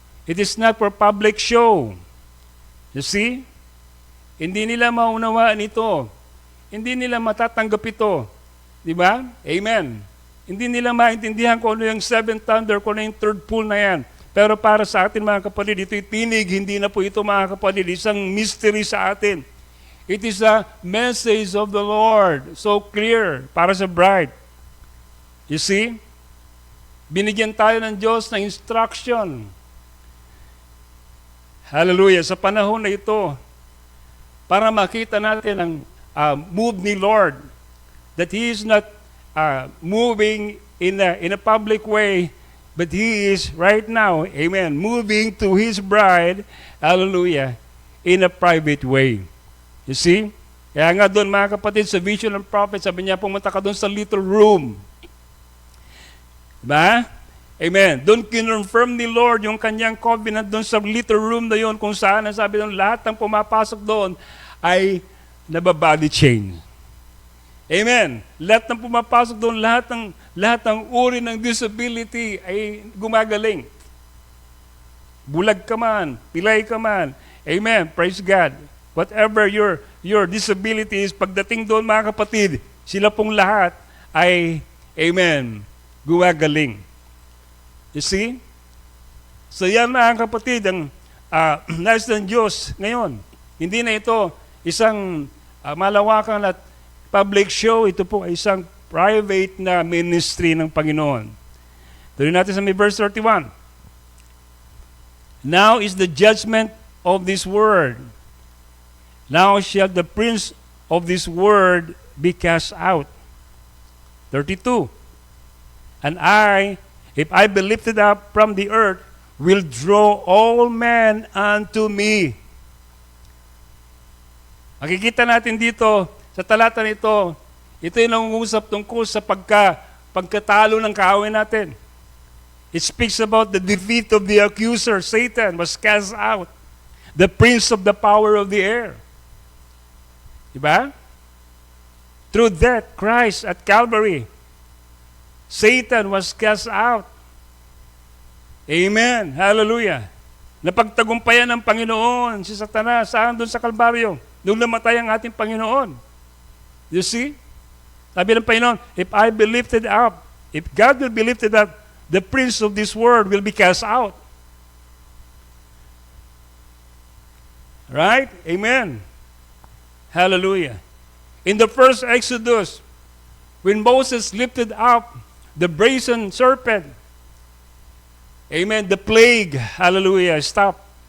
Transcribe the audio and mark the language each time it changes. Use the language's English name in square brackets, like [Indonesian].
[English] It is not for public show. You see? [Filipino] Hindi nila maunawaan ito. Hindi nila matatanggap ito. Di ba? Amen. Hindi nila maintindihan kung ano yung seventh thunder, kung ano yung third pool na yan. Pero para sa atin, mga kapatid, ito'y tinig. Hindi na po ito, mga kapatid, isang mystery sa atin. [English] It is a message of the Lord. So clear [Filipino] para sa [English] bride. You see? [Filipino] Binigyan tayo ng Diyos ng instruction. Hallelujah. Sa panahon na ito, para makita natin ang move ni Lord, [English] that He is not moving in a public way, but He is right now, amen, moving to His bride, hallelujah, in a private way. You see? [Filipino] Kaya nga doon, mga kapatid, sa vision ng prophet, sabi niya, pumunta ka doon sa little room. Diba? Amen. Doon kinonfirm ni Lord yung kanyang covenant doon sa little room na yun, kung saan, sabi doon, lahat ng pumapasok doon ay nababody change. Amen. Lahat ng pumapasok doon, lahat ng uri ng disability ay gumagaling. Bulag ka man, pilay ka man. Amen. Praise God. [English] Whatever your disability is, [Filipino] pagdating doon, mga kapatid, sila pong lahat ay, amen, gumagaling. [English] You see? [Filipino] So yan, mga kapatid, ang nais ng Diyos ngayon. Hindi na ito isang malawakan at public show. Ito po ay isang private na ministry ng Panginoon. Tuloy natin sa may verse 31. [English] Now is the judgment of this word. Now shall the prince of this word be cast out. 32. And I, if I be lifted up from the earth, will draw all men unto me. [Filipino] Makikita natin dito, sa talata nito, ito yung nangungusap tungkol sa pagkatalo ng kaaway natin. [English] It speaks about the defeat of the accuser. Satan was cast out. The prince of the power of the air. [Filipino] Diba? [English] Through death, Christ at Calvary, Satan was cast out. Amen. Hallelujah. [Filipino] Napagtagumpayan ng Panginoon si Satanas. Saan doon sa Kalbaryo? Doon namatay ang ating Panginoon. [English] You see? [Filipino] Sabi ng Panginoon, [English] if I be lifted up, if God will be lifted up, the prince of this world will be cast out. Right? Amen. Hallelujah. In the first Exodus, when Moses lifted up the brazen serpent, amen, the plague, hallelujah, stopped.